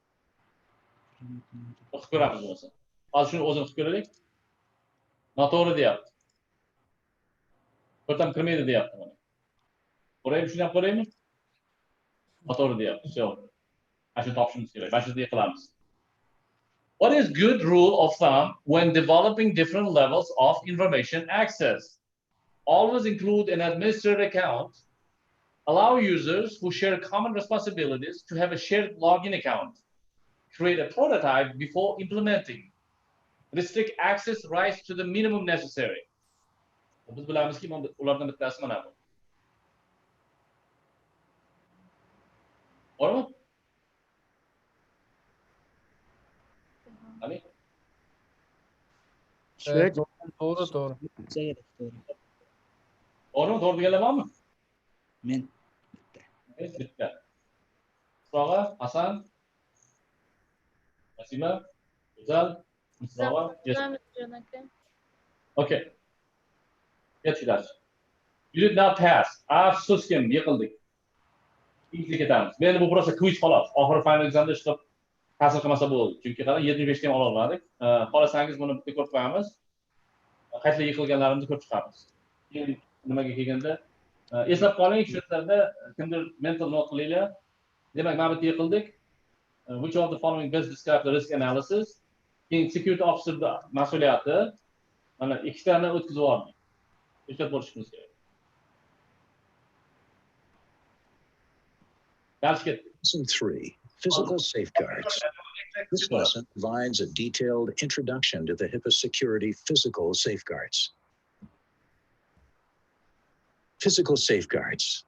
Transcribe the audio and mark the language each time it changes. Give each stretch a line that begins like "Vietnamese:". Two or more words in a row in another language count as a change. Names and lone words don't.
Uzbek: O'qib ko'ramiz bo'lmasa. Hozir shuni o'zini qilib ko'raylik. Noto'g'ri deyapti. To'rtam kirmaydi deyapti mana. Ko'raymi, shuni ham ko'raymi? To'g'ri deyapti. Все. Mana shuni topishimiz kerak. Mana shuni qilamiz.
English: What is good rule of thumb when developing different levels of information access? Always include an administrator account. Allow users who share common responsibilities to have a shared login account. Create a prototype before implementing. Restrict access rights to the minimum necessary.
Uzbek: Biz bilamizki, ulardan bittasi mana bu. Bormi? Ali?
Turkish: Evet, doğru.
Uzbek: Bormi? To'g'ri deganlar bormi? Men Bitta. Isrog'a, Hasan, Nasima, Go'zal, Isrog'a. Yes. Bilamiz, Jon aka. Okay. Yetkizlar.
English: You did not pass.
Uzbek: Afsuskim, yiqildik. Ikki ketamiz. Men bu prosta quiz xolos. Oxiri
English: final examda
Uzbek: chiqib ta'sir qilmasa bo'ldi. Chunki qara 75 ta ham ola olmadik. Xohlasangiz buni bitta ko'rib qo'yamiz. Qaysi yiqilganlarimizni ko'rib chiqamiz. Keyin nimaga kelganda eslab qoling, shu yerlarda kimdir
English: mental note
Uzbek: qilinglar. Demak, mana bu yerda yiqildik.
English: Which of the following best describe the risk analysis?
Uzbek: Keyin
English: security officer
Uzbek: mas'uliyati. Mana ikkitani o'tkazib yubordik. Ehtiyot bo'lishimiz kerak.
English: Lesson 3, Physical Safeguards. This lesson provides a detailed introduction to the HIPAA security physical safeguards. Physical safeguards.